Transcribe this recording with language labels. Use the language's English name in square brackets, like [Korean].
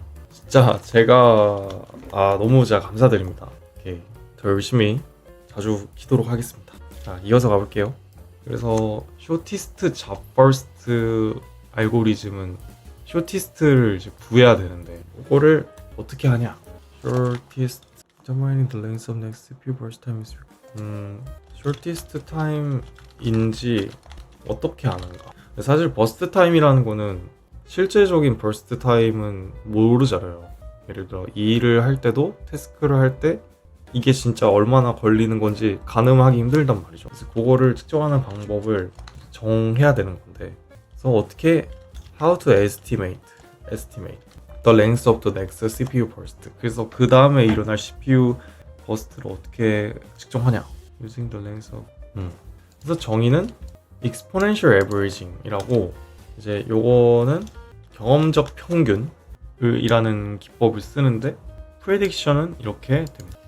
[Korean] 진짜 제가 너무 제가 감사드립니다. 오케이. 더 열심히 자주 키도록 하겠습니다. 자, 이어서 가볼게요. 그래서 쇼티스트 잡 퍼스트 알고리즘은 쇼티스트를 이제 구해야 되는데 이거를 어떻게 하냐? [English] shortest determining the length of next CPU burst time is shortest time [Korean] 인지 어떻게 아는가? 사실 버스트 타임이라는 거는 실제적인 버스트 타임은 모르잖아요. 예를 들어 일을 할 때도 태스크를 할 때 이게 진짜 얼마나 걸리는 건지 가늠하기 힘들단 말이죠. 그래서 그거를 측정하는 방법을 정해야 되는 건데, 그래서 어떻게 [English] how to estimate the length of the next CPU burst. [Korean] 그래서 그 다음에 일어날 CPU 버스트를 어떻게 측정하냐? [English] using the length of. [Korean] 그래서 정의는 exponential averaging이라고, 이제 요거는 경험적 평균이라는 기법을 쓰는데 prediction은 이렇게 됩니다.